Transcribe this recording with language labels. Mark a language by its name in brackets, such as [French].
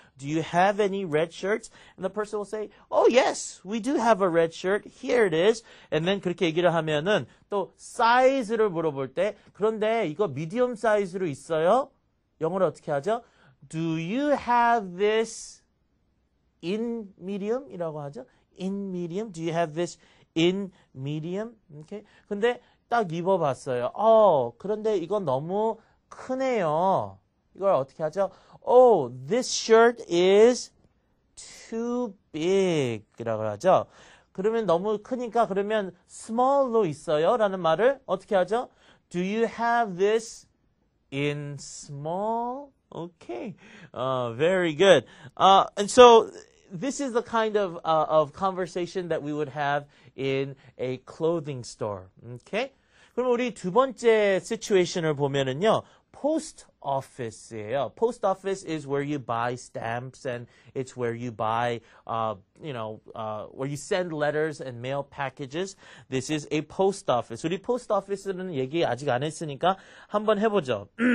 [English] Do you have any red shirts? And the person will say, oh yes, we do have a red shirt. Here it is. And then [Korean] 그렇게 얘기를 하면은 또 사이즈를 물어볼 때 그런데 이거 미디엄 사이즈로 있어요? 영어로 어떻게 하죠? [English] Do you have this in medium? [Korean] 이라고 하죠. [English] In medium. Do you have this in medium? [Korean] Okay. 근데 딱 입어봤어요. 그런데 이건 너무 크네요. 이걸 어떻게 하죠? [English] Oh, this shirt is too big. 이라고 하죠. [Korean] 그러면 너무 크니까 그러면 small로 있어요. 라는 말을 어떻게 하죠? [English] Do you have this in small? Okay. Very good. And so this is the kind of conversation that we would have in a clothing store. Okay? [Korean] 그럼 우리 두 번째 situation을 보면은요. [English] Post office예요. Post office is where you buy stamps and it's where you buy, where you send letters and mail packages. This is a post office. [Korean] 우리 post office는 얘기 아직 안 했으니까 한번 해보죠.